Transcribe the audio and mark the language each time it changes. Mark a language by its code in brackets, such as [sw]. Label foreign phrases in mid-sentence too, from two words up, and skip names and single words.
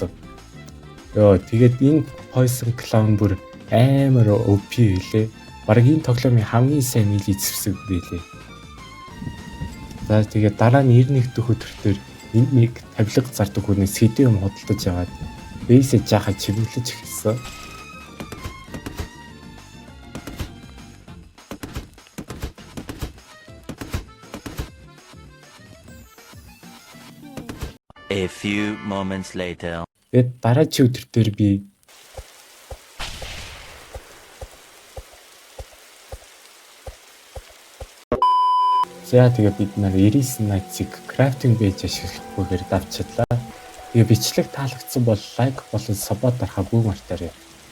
[mn] Йоо тэгээд энэ Poison Clown бүр амар OP хэлээ. Бараг энэ тоглоомын хамгийн сайн мили зэвсэг байлээ. За тэгээд дараа нь 91 дэх өдөр дээр энд нэг тавилга зардаг хүнээс хэдийн юм худалдаж яваад бейсээ жаахан чимэглэж эхэлсэн. [en] A few moments later. [mn] Тэгээд дараагийн өдөр дээр би за тэгээд бид нар Iris Nights-ийг [en] crafting page [mn] ашиглахгүйгээр давчирлаа. Тэгээд бичлэг таалагдсан бол лайк болон саббот дарахаа бүү мартаарай.